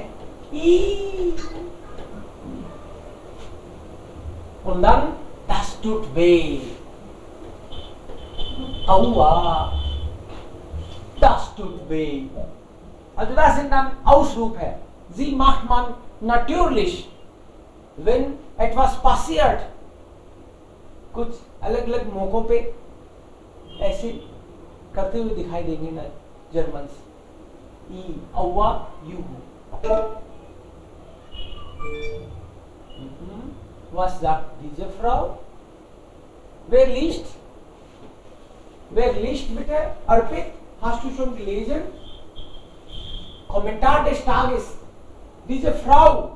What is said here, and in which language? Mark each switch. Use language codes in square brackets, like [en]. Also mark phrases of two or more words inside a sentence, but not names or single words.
[de] Und dann, das tut weh. Aua. Das tut weh. Also das sind dann Ausrufe. Sie macht man natürlich, wenn etwas passiert. [hi] कुछ अलग अलग मौकों पे ऐसे करते हुए दिखाई देंगे ना जर्मन्स. औवा युहू. [de] Was sagt diese Frau? Wer liest? Wer liest bitte? Arpit, hast du schon gelesen? Kommentar des Tages. Diese Frau,